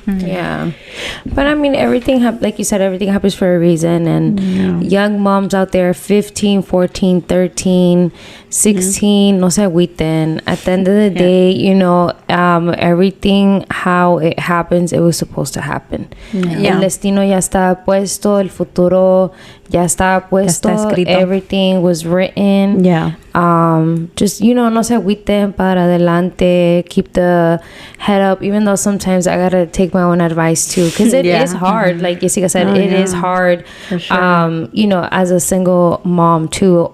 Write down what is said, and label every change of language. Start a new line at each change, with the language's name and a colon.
English: Yeah, but I mean, everything like you said, everything happens for a reason. And young moms out there, 15, 14, 13, 16,
Spanish: no se agüiten.
English: At the end of the day, you know, everything how it happens, it was supposed to happen.
Spanish: El destino ya está puesto, el futuro ya está puesto, ya está escrito.
English: Everything was written. Just, you know,
Spanish: no se agüiten, para adelante,
English: keep the head up, even though sometimes I gotta take my own advice too, because it is hard. Like Jessica said, it is hard. For sure. You know, as a single mom too.